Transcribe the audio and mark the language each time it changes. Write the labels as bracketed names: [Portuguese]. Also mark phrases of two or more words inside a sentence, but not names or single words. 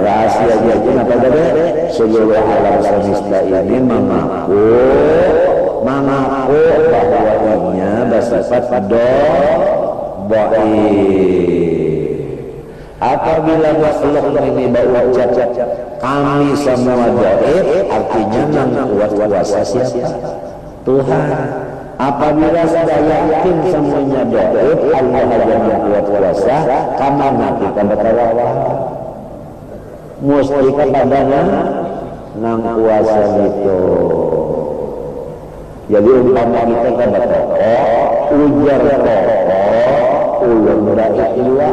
[Indonesian] Rahasianya itu apa tadi? Seluruh alam semesta ini mengaku bahwa inya bersifat dhaif. Apabila makhluk ini berucap kami semua dhaif, artinya yang kuat kuasa siapa? Tuhan. Apabila saya yakin semuanya dhaif, Allah yang kuat kuasa, kamana kita bertawakal? Mesti kepada nang kuasa itu. Jadi umpama kita kepada tokoh, ujar tokoh, ulun dhaif juga.